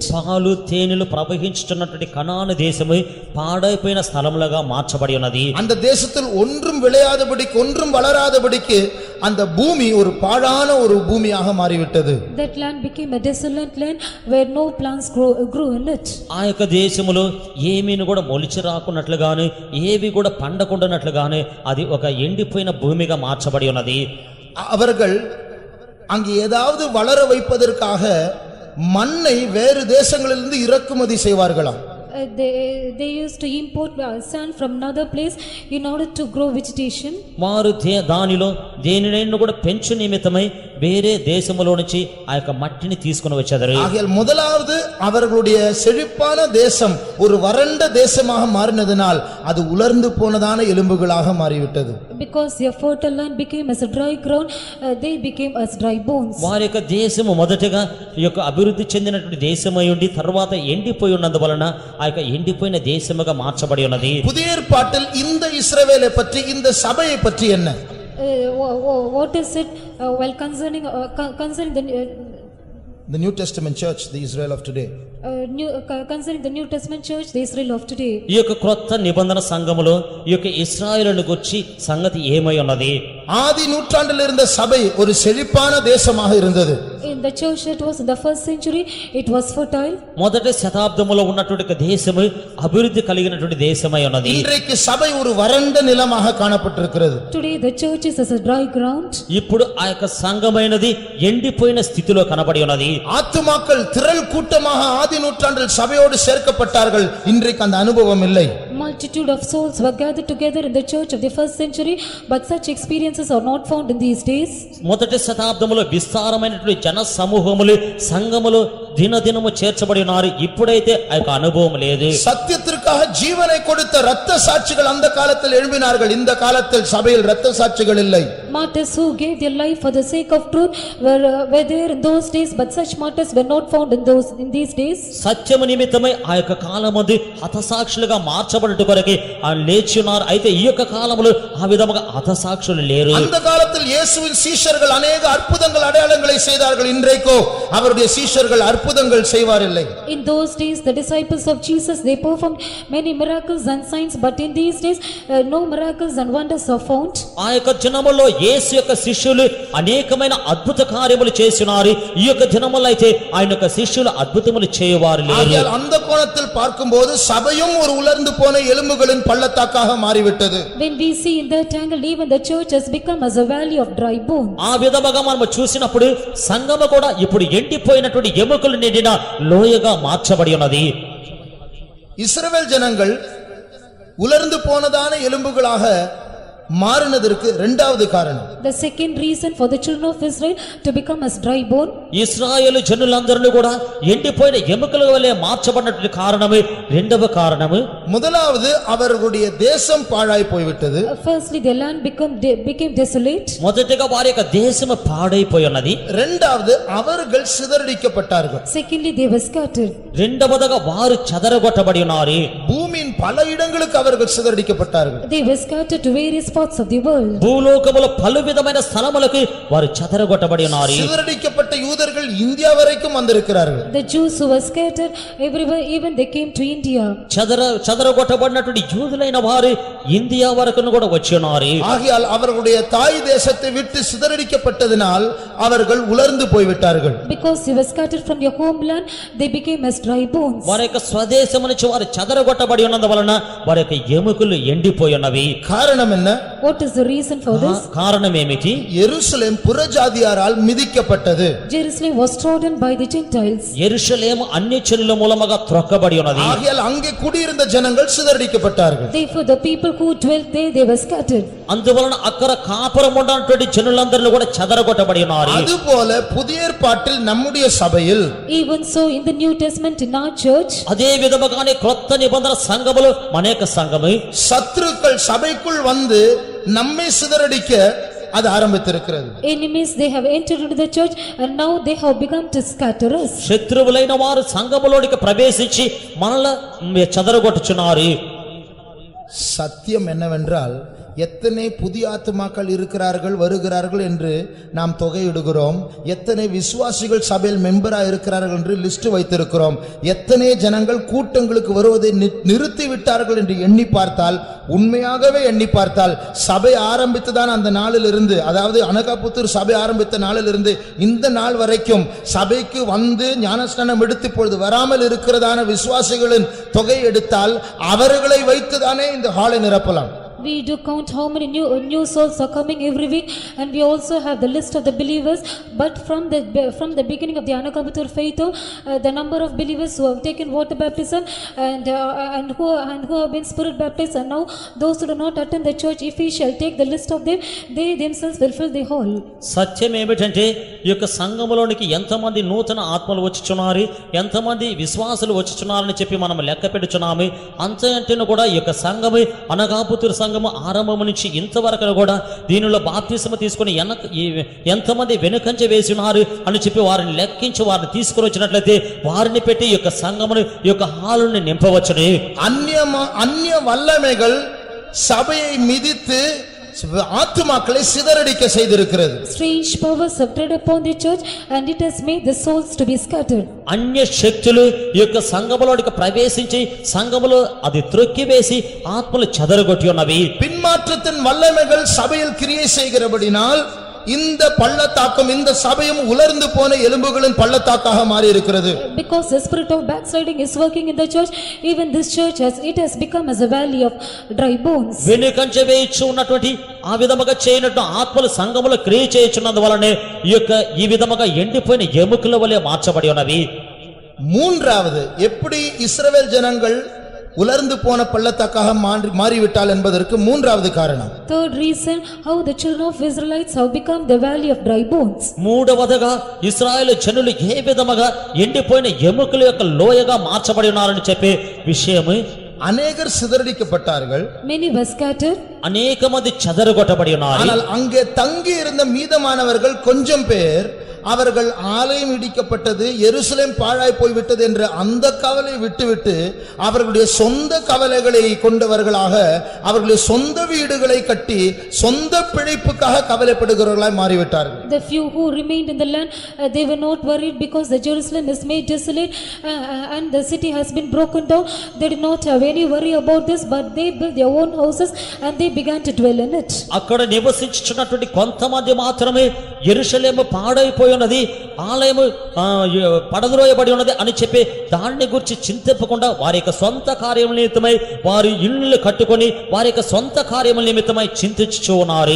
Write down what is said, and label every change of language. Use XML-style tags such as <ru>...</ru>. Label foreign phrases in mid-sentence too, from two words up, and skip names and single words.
<te>పాలు తేనెలు ప్రవహించుతున్నటువంటి కనాను దేశము పాడైపోయిన స్థలములుగా మార్చబడి ఉన్నది.</te> <ta>அந்த தேசத்தில் ஒன்றும் விளையாதபடிக்கு ஒன்றும் வளராதபடிக்கு அந்த பூமி ஒரு பாழான ஒரு பூமியாக மாறிவிட்டது.</ta> <en>That land became a desolate land where no plants grew in it.</en> <te>ఆ యొక్క దేశములో ఏమీను కూడా మొలిచి రాకున్నట్లుగాను ఏవి కూడా పండకుండానట్లుగాను అది ఒక ఎండిపోయిన భూమిగా మార్చబడి ఉన్నది.</te> <ta>அவர்கள் அங்கே ஏதாவது வளர வைப்பதற்காக மண்ணை வேறு தேசங்களிலிருந்து இறக்குமதி செய்வார்களாம்.</ta> <en>They used to import sand from another place in order to grow vegetation.</en> <te>వారు దానిలో దేనినైనా కూడా పెంచు నిమిత్తమై వేరే దేశములో నుంచి ఆ యొక్క మట్టిని తీసుకుని వచ్చారు.</te> <ta>ஆகையால் முதலாவது அவர்களுடைய செழிப்பான தேசம் ஒரு வறண்ட தேசமாக மாறினதினால் அது உலர்ந்து போனதான எலும்புகளாக மாறிவிட்டது.</ta> <en>Because their fertile land became as a dry ground, they became as dry bones.</en> <te>వారి యొక్క దేశము మొదటగా ఈ యొక్క అభివృద్ధి చెందినటువంటి దేశమై ఉండి తర్వాత ఎండిపోయి ఉన్నందువలన ఆ యొక్క ఎండిపోయిన దేశముగా మార్చబడి ఉన్నది.</te> <ta>புதிய ஏற்பாட்டில் இந்த இஸ்ரவேலை பற்றி இந்த சபையை பற்றி என்ன?</ta> <en>What is it while concerning The New Testament church, the Israel of today. concerning the New Testament church, the Israel of today.</en> <te>ఈ యొక్క క్రొత్త నిబంధన సంఘములో ఈ యొక్క ఇశ్రాయేలును గురించి సంగతి ఏమై ఉన్నది?</te> <ta>ஆதி நூற்றாண்டில் இருந்த சபை ஒரு செழிப்பான தேசமாக இருந்தது.</ta> <en>In the church that was in the first century, it was fertile.</en> <te>మొదటి శతాబ్దములో ఉన్నటువంటి దేశము అభివృద్ధి కలిగినటువంటి దేశమై ఉన్నది.</te> <ta>இன்றைக்கு சபை ஒரு வறண்ட நிலமாக காணப்பட்டிருக்கிறது.</ta> <en>Today the church is as a dry ground.</en> <te>ఇప్పుడు ఆ యొక్క సంఘమైనది ఎండిపోయిన స్థితిలో కనబడి ఉన్నది.</te> <ta>ஆத்துமாக்கள் திரள் கூட்டமாக ஆதி நூற்றாண்டில் சபையோடு சேர்க்கப்பட்டார்கள். இன்றைக்கு அந்த அனுபவம் இல்லை.</ta> <en>Multitude of souls were gathered together in the church of the first century, but such experiences are not found in these days.</en> <te>మొదటి శతాబ్దములో విస్తారమైనటువంటి జన సమూహములు సంఘములు దినదినము చేర్చబడి ఉన్నారు. ఇప్పుడైతే ఆ యొక్క అనుభవం లేదు.</te> <ta>சத்தியத்திற்காக ஜீவனை கொடுத்த இரத்த சாட்சிகள் அந்த காலத்தில் எழும்பினார்கள். இந்த காலத்தில் சபையில் இரத்த சாட்சிகள் இல்லை.</ta> <en>Martyrs who gave their life for the sake of truth were there in those days, but such martyrs were not found in these days.</en> <te>సత్యము నిమిత్తమై ఆ యొక్క కాలమందు హతసాక్షులుగా మార్చబడుట కొరకే ఆ లేచి ఉన్నారు. అయితే ఈ యొక్క కాలములో ఆ విధముగా హతసాక్షులు లేరు.</te> <ta>அந்த காலத்தில் இயேசுவின் சீஷர்கள் अनेक அற்புதங்கள் அடையாளங்களை செய்தார்கள். இன்றைக்கோ அவருடைய சீஷர்கள் அற்புதங்கள் செய்வாரில்லை.</ta> <en>In those days the disciples of Jesus, they performed many miracles and signs, but in these days no miracles and wonders are found.</en> <te>ఆ యొక్క దినములో యేసు యొక్క శిష్యులు అనేకమైన అద్భుత కార్యములు చేస్తున్నారు. ఈ యొక్క దినములో అయితే ఆయన యొక్క శిష్యులు అద్భుతములు చేయవారు లేరు.</te> <ta>ஆகையால் அந்த கோணத்தில் பார்க்கும்போது சபையும் ஒரு உலர்ந்து போன எலும்புகளின் பள்ளத்தாக்காக மாறிவிட்டது.</ta> <en>When we see in that angle, even the church has become as a valley of dry bones.</en> <te>ఆ విధముగా మనం చూసినప్పుడు సంఘము కూడా ఇప్పుడు ఎండిపోయినటువంటి ఎముకలు నిండిన లోయగా మార్చబడి ఉన్నది.</te> <ta>இஸ்ரவேல் ஜனங்கள் உலர்ந்து போனதான எலும்புகளாக மாறினதற்கு இரண்டாவது காரணம்,</ta> <en>The second reason for the children of Israel to become as dry bone,</en> <te>ఇశ్రాయేలు జనులందరూ కూడా ఎండిపోయిన ఎముకల వలె మార్చబడినటువంటి కారణము రెండవ కారణము.</te> <ta>முதலாவது அவர்களுடைய தேசம் பாழாய் போய்விட்டது.</ta> <en>firstly their land became desolate.</en> <te>మొదటిగా వారి యొక్క దేశము పాడైపోయి ఉన్నది.</te> <ta>இரண்டாவது அவர்கள் சிதறடிக்கப்பட்டார்கள்.</ta> <en>Secondly they were scattered.</en> <te>రెండవదిగా వారు చెదరగొట్టబడి ఉన్నారు.</te> <ta>பூமியின் பல இடங்களுக்கு அவர்கள் சிதறடிக்கப்பட்டார்கள்.</ta> <en>They were scattered to various parts of the world.</en> <te>భూలోకములో పలు విధమైన స్థలములకు వారు చెదరగొట్టబడి ఉన్నారు.</te> <ta>சிதறடிக்கப்பட்ட யூதர்கள் இந்தியா வரைக்கும் வந்திருக்கிறார்கள்.</ta> <en>The Jews who were scattered everywhere, even they came to India.</en> <te>చెదరగొట్టబడినటువంటి యూదులైన వారు ఇండియా వరకును కూడా వచ్చి ఉన్నారు.</te> <ta>ஆகையால் அவர்களுடைய தாய் தேசத்தை விட்டு சிதறடிக்கப்பட்டதினால் அவர்கள் உலர்ந்து போய்விட்டார்கள்.</ta> <en>Because they were scattered from their homeland, they became as dry bones.</en> <te>వారి యొక్క స్వదేశము నుంచి వారు చెదరగొట్టబడి ఉన్నందువలన వారి యొక్క ఎముకలు ఎండిపోయి ఉన్నవి.</te> <ta>காரணம் என்ன?</ta> <en>What is the reason for this?</en> <te>కారణం ఏమిటి?</te> <ta>எருசலேம் புறஜாதியாரால் மிதிக்கப்பட்டது.</ta> <en>Jerusalem was trodden by the Gentiles.</en> <te>యెరూషలేము అన్యజనుల మూలముగా త్రొక్కబడి ఉన్నది.</te> <ta>ஆகையால் அங்கே குடியிருந்த ஜனங்கள் சிதறடிக்கப்பட்டார்கள்.</ta> <en>Therefore the people who dwelt there, they were scattered.</en> <te>అందువలన అక్కడ కాపురం ఉన్నటువంటి జనులందరూ కూడా చెదరగొట్టబడి ఉన్నారు.</te> <ta>அதுபோல புதிய ஏற்பாட்டில் நம்முடைய சபையில்</ta> <en>Even so in the New Testament in our church,</en> <te>అదే విధముగానే క్రొత్త నిబంధన సంఘములో అనేక సంఘము</te> <ta>சத்துருக்கள் சபைக்குள் வந்து நம்மை சிதறடிக்க அது ஆரம்பித்திருக்கிறது.</ta> <en>enemies they have entered into the church and now they have begun to scatter us.</en> <te>శత్రువులైన వారు సంఘములోనికి ప్రవేశించి మనల్ని చెదరగొట్టుచున్నారు.</te> <ta>சத்தியம் என்னவென்றால் எத்தனை புதிய ஆத்துமாக்கள் இருக்கிறார்கள் வருகிறார்கள் என்று நாம் தொகையிடுகிறோம். எத்தனை விசுவாசிகள் சபையில் மெம்பரா இருக்கிறார்கள் என்று லிஸ்ட் வைத்திருக்கிறோம். எத்தனை ஜனங்கள் கூட்டங்களுக்கு வருவதை நிறுத்தி விட்டார்கள் என்று எண்ணி பார்த்தால், உண்மையாகவே எண்ணி பார்த்தால், சபை ஆரம்பித்ததான் அந்த நாளிலிருந்து, அதாவது அனகாபுத்தூர் சபை ஆரம்பித்த நாளிலிருந்து இந்த நாள் வரைக்கும் சபைக்கு வந்து ஞானஸ்நானம் எடுத்து பொழுது வராமல் இருக்கிறதான விசுவாசிகளின் தொகை எடுத்தால் அவர்களை வைத்துதானே இந்த ஹாலை நிரப்பலாம்.</ta> <en>We do count how many new souls are coming every week, and we also have the list of the believers, but from the beginning of the Anakabutur faith, the number of believers who have taken water baptism and who have been spirit baptized, and now those who do not attend the church, if we shall take the list of them, they themselves will fill the hall.</en> <te>సత్యం ఏమిటంటే ఈ యొక్క సంఘములోనికి ఎంతమంది నూతన ఆత్మలు వచ్చుచున్నారు, ఎంతమంది విశ్వాసులు వచ్చుచున్నారని చెప్పి మనం లెక్క పెట్టుచున్నాము. అంతేంటను కూడా ఈ యొక్క సంఘము అనగాపుతూరు సంఘము ఆరంభం నుంచి ఇంతవరకు కూడా దీనిలో బాప్తిసము తీసుకుని ఎంతమంది వెనుకంజ వేసి ఉన్నారు అని చెప్పి వారిని లెక్కించి వారిని తీసుకుని వచ్చినట్లయితే వారిని పెట్టి ఈ యొక్క సంఘమును ఈ యొక్క హాలుని నింపవచ్చును.</te> <ta>அந்நிய வல்லமைகள் சபையை மிதித்து ஆத்துமாக்களை சிதறடிக்க செய்திருக்கிறது.</ta> <en>Strange powers have tread upon the church and it has made the souls to be scattered.</en> <te>అన్య శక్తులు ఈ యొక్క సంఘములోనికి ప్రవేశించి సంఘములో అది త్రొక్కివేసి ఆత్మలు చెదరగొట్టి ఉన్నవి.</te> <ta>பின்மாற்றத்தின் வல்லமைகள் சபையில் கிரியை செய்கிறபடினால் இந்த பள்ளத்தாக்கம் இந்த சபையும் உலர்ந்து போன எலும்புகளின் பள்ளத்தாக்காக மாறி இருக்கிறது.</ta> <en>Because the spirit of backsliding is working in the church, even this church has become as a valley of dry bones.</en> <te>వెనుకంజ వేయిచు ఉన్నటువంటి ఆ విధముగా చేయనట్టు ఆత్మలు సంఘములో క్రియ చేయుచున్నందు వలనే ఈ విధముగా ఎండిపోయిన ఎముకల వలె మార్చబడి ఉన్నవి.</te> <ta>மூன்றாவது, எப்படி இஸ்ரவேல் ஜனங்கள் உலர்ந்து போன பள்ளத்தாக்காக மாறிவிட்டால் என்பதற்கு மூன்றாவது காரணம்.</ta> <en>Third reason, how the children of Israelites have become the valley of dry bones.</en> <te>మూడవదిగా ఇశ్రాయేలు జనులు ఏ విధముగా ఎండిపోయిన ఎముకల యొక్క లోయగా మార్చబడి ఉన్నారని చెప్పే విషయము,</te> <ta>அநேகர் சிதறடிக்கப்பட்டார்கள்,</ta> <en>Many were scattered,</en> <te>అనేక మంది చెదరగొట్టబడి ఉన్నారు.</te> <ta>ஆனால் அங்கே தங்கி இருந்த மீதமானவர்கள் கொஞ்சம் பேர் அவர்கள் ஆலயம் இடிக்கப்பட்டது, எருசலேம் பாழாய் போய்விட்டது என்ற அந்த கவலை விட்டுவிட்டு அவர்களுடைய சொந்த கவலைகளை கொண்டவர்களாக அவர்களுடைய சொந்த வீடுகளை கட்டி சொந்த பிழைப்புக்காக கவலைப்படுகிறவர்களாய் மாறிவிட்டார்கள்.</ta> <en>the few who remained in the land, they were not worried because the Jerusalem is made desolate and the city has been broken down. They did not have any worry about this, but they built their own houses and they began to dwell in it.</en> <te>అక్కడ నివసించుచున్నటువంటి కొంతమంది మాత్రమే యెరూషలేము పాడైపోయి ఉన్నది, ఆలయము పడద్రోయబడి ఉన్నది అని చెప్పి దాన్ని గురించి చింతించకుండా వారి యొక్క సొంత కార్యముల నిమిత్తమై వారి ఇళ్ళు కట్టుకొని వారి యొక్క సొంత కార్యముల నిమిత్తమై చింతించుచు ఉన్నారు.</te>